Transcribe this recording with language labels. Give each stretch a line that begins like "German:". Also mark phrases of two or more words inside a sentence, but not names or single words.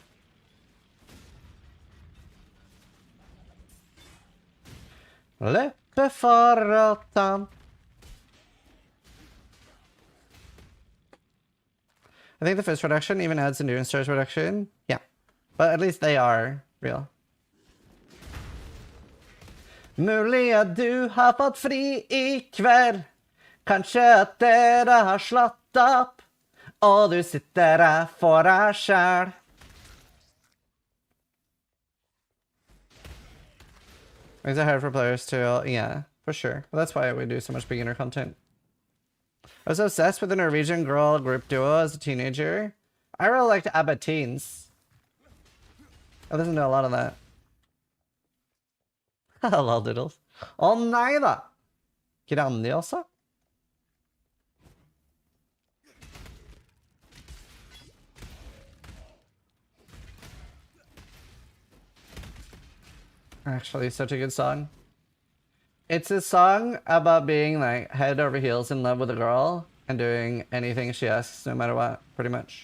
English: Leppe faratan. I think the fist reduction even adds endurance charge reduction. Yeah. But at least they are real.
Norwegian: Mulig at du har fått fri I kveld. Kanskje at dere har slått opp. Og du sitter her for deg selv.
English: Makes it hard for players to, yeah, for sure. Well, that's why we do so much beginner content. I was obsessed with a Norwegian girl group duo as a teenager. I really liked ABBA Teens. I listened to a lot of that. Hello, Doodles.
Norwegian: Å nei da! Grandiosa?
English: Actually, such a good song. It's a song about being like head over heels in love with a girl and doing anything she asks no matter what, pretty much.